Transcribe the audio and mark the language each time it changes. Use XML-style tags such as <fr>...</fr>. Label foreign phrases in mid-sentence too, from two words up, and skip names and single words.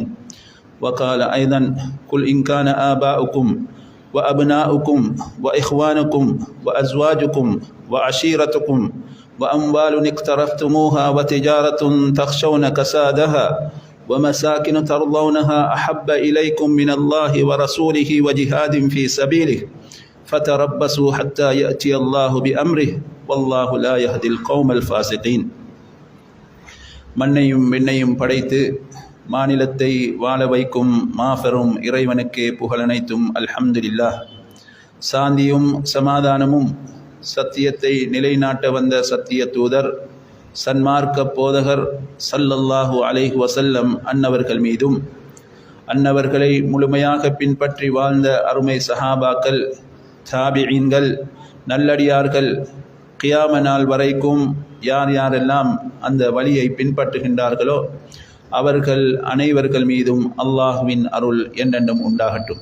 <ar>وقال أيضا قل إن كان آباؤكم وأبناؤكم وإخوانكم وأزواجكم وعشيرتكم وأموال اقترفتموها وتجارة تخشون كسادها ومساكن ترضونها أحب إليكم من الله ورسوله وجهاد في سبيله فتربصوا حتى يأتي الله بأمره والله لا يهدي القوم الفاسقين.</ar> <ta>மண்ணையும் விண்ணையும் படைத்து மாநிலத்தை வாழ வைக்கும் மாபெரும் இறைவனுக்கே புகழனைத்தும் அல்ஹம்துலில்லாஹ். சாந்தியும் சமாதானமும் சத்தியத்தை நிலைநாட்ட வந்த சத்திய தூதர் சன்மார்க்க போதகர்</ta> <ar>صلى الله عليه وسلم</ar> <ta>அன்னவர்கள் மீதும் அன்னவர்களை முழுமையாக பின்பற்றி வாழ்ந்த அருமை சஹாபாக்கள் தாபிஈன்கள் நல்லடியார்கள் கியாம நாள் வரைக்கும் யார் யாரெல்லாம் அந்த வழியை பின்பற்றுகின்றார்களோ அவர்கள் அனைவர்கள் மீதும் அல்லாஹுவின் அருள் என்றென்றும் உண்டாகட்டும்.</ta>